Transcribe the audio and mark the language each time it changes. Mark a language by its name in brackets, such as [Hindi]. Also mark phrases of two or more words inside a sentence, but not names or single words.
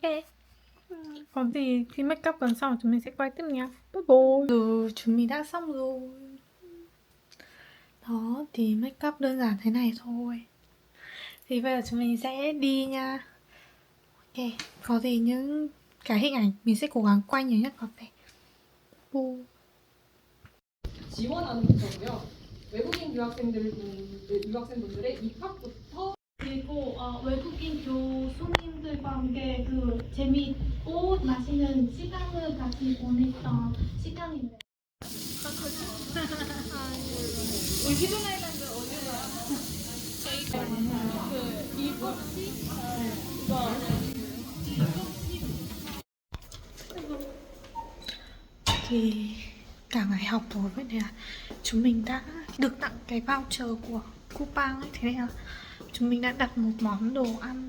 [Vietnamese] Còn thì khi [English] make up [Vietnamese] gần xong chúng mình sẽ quay tiếp nha. [English] Bye bye. [Vietnamese] Chúng mình đã xong rồi. Đó thì [English] make up [Vietnamese] đơn giản thế này thôi. Thì bây giờ chúng mình sẽ đi nha. Ok. Có gì những cái hình ảnh mình sẽ cố gắng quay nhiều nhất có thể. [Korean] 지원하는 부서고요. 외국인 유학생분들의 입학부터 그리고 외국인 교수님들과 함께 그 재미있고 맛있는 시간을 같이 보냈던 시간인데. 우리 히든 아일랜드 어디 가요? 저희가 그 일곱시 [Vietnamese] thì cả ngày học rồi, vậy nên là chúng mình đã được tặng cái voucher của Coupang ấy, thế nên là chúng mình đã đặt một món đồ ăn.